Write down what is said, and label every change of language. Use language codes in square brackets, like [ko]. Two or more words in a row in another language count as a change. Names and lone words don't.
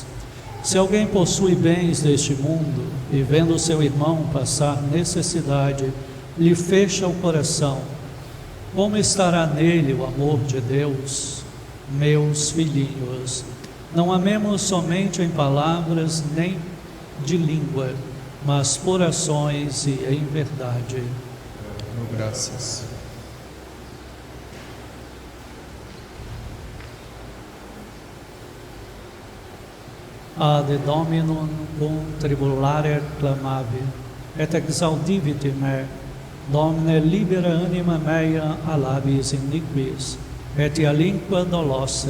[pt] Se alguém possui bens deste mundo e vendo seu irmão passar necessidade, lhe fecha o coração, como estará nele o amor de Deus? Meus filhinhos, não amemos somente em palavras nem de língua, mas por ações e em verdade. Oh, graças. [la] Ad Dominum cum tribulare clamavi, et exaudivit me, Domine libera anima mea a labis iniquis, et a lingua dolosa.